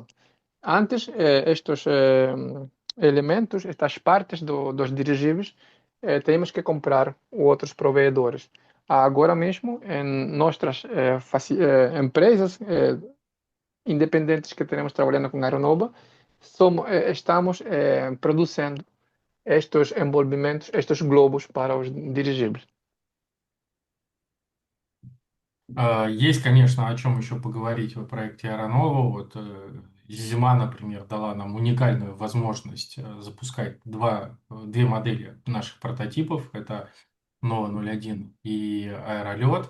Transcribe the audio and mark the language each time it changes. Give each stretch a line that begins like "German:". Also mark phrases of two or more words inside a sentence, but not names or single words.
Portuguese: Antes, estes elementos, estas partes dos dirigíveis, temos que comprar outros provedores. agora mesmo em nossas empresas independentes que temos trabalhando com Aeronova, estamos produzindo estes envolvimentos, estes globos para os dirigíveis.
Russian: Есть, конечно, о чем еще поговорить в проекте Аэронова. Вот зима, например, дала нам уникальную возможность запускать две модели наших прототипов. Это Nova 01 и Аэролет.